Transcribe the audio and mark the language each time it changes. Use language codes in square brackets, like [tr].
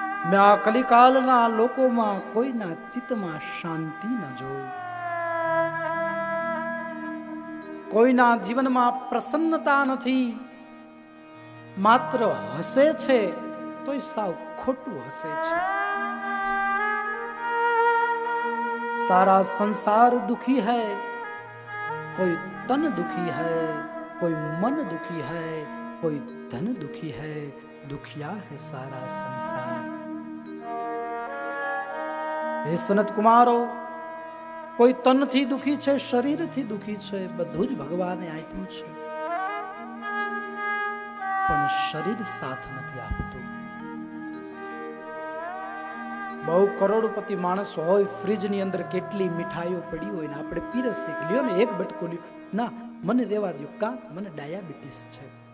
[gu] મેં આ કલિકાલના લોકોમાં કોઈના ચિત્તમાં શાંતિ ન જોઈ, કોઈના જીવનમાં પ્રસન્નતા નથી, માત્ર હસે છે તોય સાવ ખોટું હસે છે. [hi] सारा संसार दुखी है, कोई तन दुखी है, कोई मन दुखी है, कोई धन दुखी है, दुखिया है सारा संसार. [gu] हे सनत कुमारो, કોઈ તનથી દુખી છે, શરીરથી દુખી છે, બધું જ ભગવાને આપ્યું છે, પણ શરીર સાથ નથી આપતું. બહુ કરોડપતિ માણસ હોય, ફ્રીજની અંદર કેટલી મીઠાઈઓ પડી હોય ને આપણે પીરસીએ, લ્યો ને એક બટકો લ્યો, ના મને રેવા દો, કા મને ડાયાબિટીસ છે.